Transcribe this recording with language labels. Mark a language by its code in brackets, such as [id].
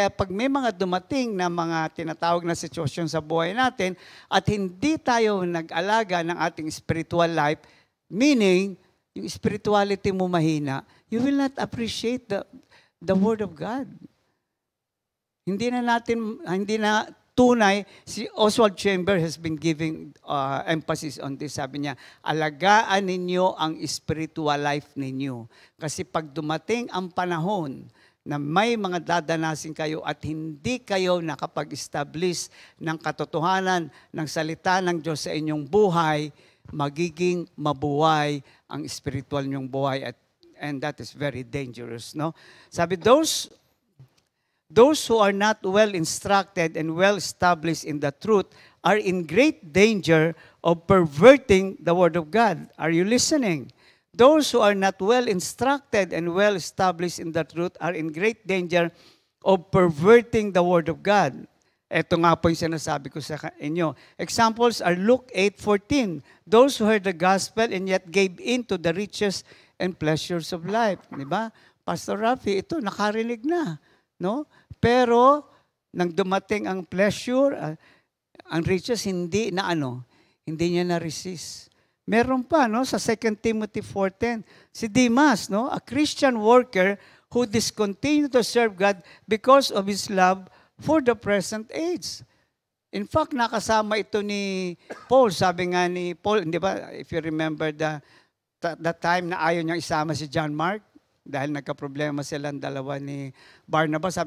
[tl] Kaya pag may mga dumating na mga tinatawag na sitwasyon sa buhay natin at hindi tayo nag-alaga ng ating spiritual life, meaning, yung spirituality mo mahina, [en] you will not appreciate the Word of God. [tl] Hindi na tunay, [en] si Oswald Chambers has been giving emphasis on this. [tl] Sabi niya, alagaan ninyo ang spiritual life ninyo. Kasi pag dumating ang panahon na may mga dadanasin kayo at hindi kayo nakapag-establish ng katotohanan ng salita ng Diyos sa inyong buhay, magiging mabuhay ang spiritual nyong buhay. [en] And that is very dangerous. No? Sabi, Those who are not well instructed and well established in the truth are in great danger of perverting the Word of God. Are you listening? Those who are not well instructed and well established in the truth are in great danger of perverting the Word of God. [tl] Ito nga po yung sinasabi ko sa inyo. [en] Examples are Luke 8:14. Those who heard the gospel and yet gave in to the riches and pleasures of life. [tl] Di ba? Pastor Rafi, ito, nakarinig na. No? Pero, nang dumating ang pleasure, ang riches, hindi niya na-resist. Meron pa, no, sa [en] 2 Timothy 4:10, si Demas, no, a Christian worker who discontinued to serve God because of his love for the present age. [tl] In fact, nakasama ito ni Paul. Sabi nga ni Paul, di ba, [en] if you remember the time [tl] na ayaw niyang isama si John Mark, dahil nagka-problema silang dalawa ni Barnabas.